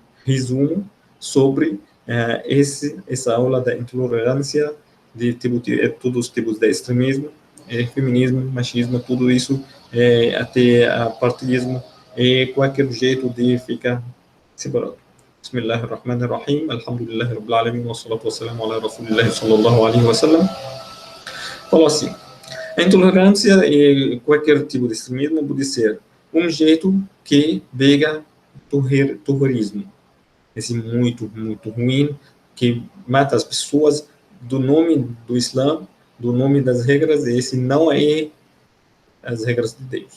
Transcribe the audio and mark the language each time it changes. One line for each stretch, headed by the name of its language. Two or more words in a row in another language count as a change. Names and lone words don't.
Portuguese: resumo sobre essa aula da intolerância de todos os tipos de extremismo, feminismo, machismo, tudo isso, até partidismo, qualquer jeito de ficar separado.
Arabic: بسم الله الرحمن الرحيم الحمد لله رب العالمين والصلاة والسلام على رسول الله صلى الله عليه وسلم.
Portuguese: Falou assim: a intolerância e qualquer tipo de extremismo pode ser jeito que pega terrorismo, esse muito ruim, que mata as pessoas do nome do Islã, do nome das regras, e esse não é as regras de Deus.